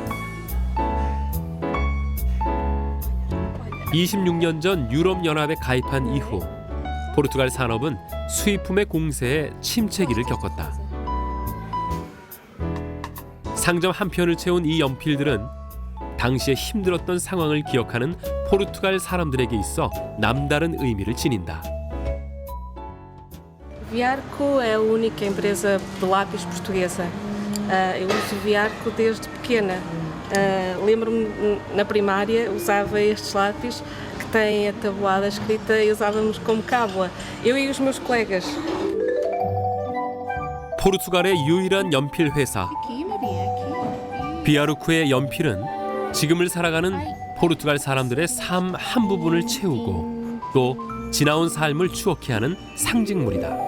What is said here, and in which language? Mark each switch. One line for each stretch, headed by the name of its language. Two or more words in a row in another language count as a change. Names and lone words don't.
Korean: 26년 전 유럽연합에 가입한 이후 포르투갈 산업은 수입품의 공세에 침체기를 겪었다. 상점 한편을 채운 이 연필들은 당시에 힘들었던 상황을 기억하는 포르투갈 사람들에게 있어 남다른 의미를 지닌다.
Portuguese: Viarco é a única empresa de lápis portuguesa. Eu uso Viarco desde pequena. Lembro-me na primária usava estes lápis que têm a tabuada escrita e usávamos como cábula. Eu e os meus colegas.
Korean: 포르투갈의 유일한 연필 회사. 비아르쿠의 연필은 지금을 살아가는 포르투갈 사람들의 삶 한 부분을 채우고 또 지나온 삶을 추억케 하는 상징물이다.